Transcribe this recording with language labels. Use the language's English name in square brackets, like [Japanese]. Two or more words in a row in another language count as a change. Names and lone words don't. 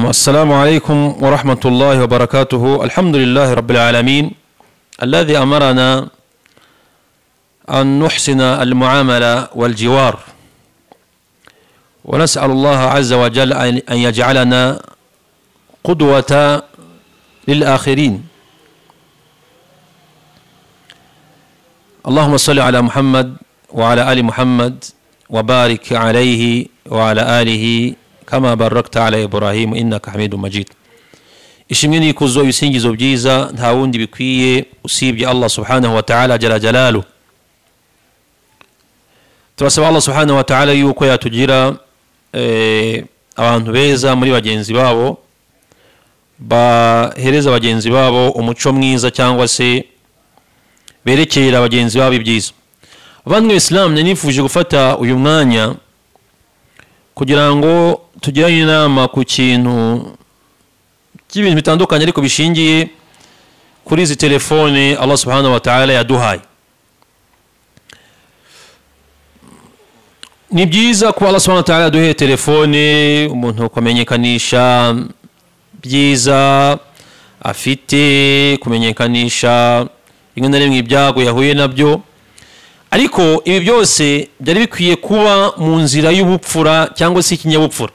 [Arabic] السلام عليكم ورحمة الله وبركاته. الحمد لله رب العالمين الذي أمرنا أن نحسن المعاملة والجوار، ونسأل الله عز وجل أن يجعلنا قدوة للآخرين. اللهم صل على محمد وعلى آل محمد وبارك عليه وعلى آله كما باركت على إبراهيم إنك حميد مجيد. [Kinyarwanda] ishimwe n'ikuzo ibisingizo byiza nta wundi bikwiye usibye Allah [Arabic] سبحانه وتعالى جل جلاله. [Kinyarwanda] Turasaba Allah [Arabic] سبحانه وتعالى [Kinyarwanda] yuko yatugira abantu beza muri bagenzi babo, bahereza bagenzi babo umuco mwiza cyangwa se berekera bagenzi babo ibyiza. Abantu b'Islam nifuje gufata uyu mwanya kugira ngo tugirane inama ku kintu cy'ibintu bitandukanye ariko bishingiye kuri izi telefone Allah [Arabic] سبحانه وتعالى [Kinyarwanda] yaduhaye. Ni byiza ko Allah [Arabic] سبحانه وتعالى [Kinyarwanda] yaduhaye telefone umuntu kumenyekanisha byiza afite, kumenyekanisha rimwe na rimwe ibyago yahuye nabyo, ariko ibi byose byari bikwiye kuba mu nzira y'ubupfura cyangwa se ikinyabupfura.